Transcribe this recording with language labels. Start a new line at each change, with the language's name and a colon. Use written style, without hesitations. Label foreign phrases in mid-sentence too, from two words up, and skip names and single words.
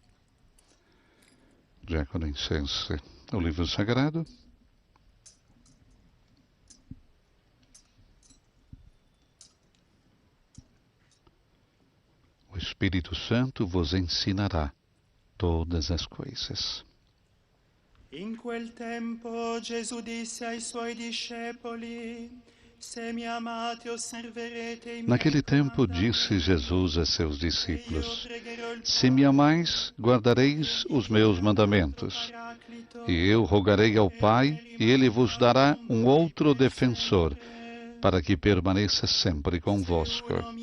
Portuguese: Diácono incense o livro sagrado. O Espírito Santo vos ensinará todas as coisas.
Italian: In quel tempo Gesù disse ai suoi discepoli: Se mi amate osserverete i miei
Portuguese: Naquele tempo disse Jesus a seus discípulos: Se me amais, guardareis os meus mandamentos. E eu rogarei ao Pai, e Ele vos dará um outro defensor, para que permaneça sempre convosco.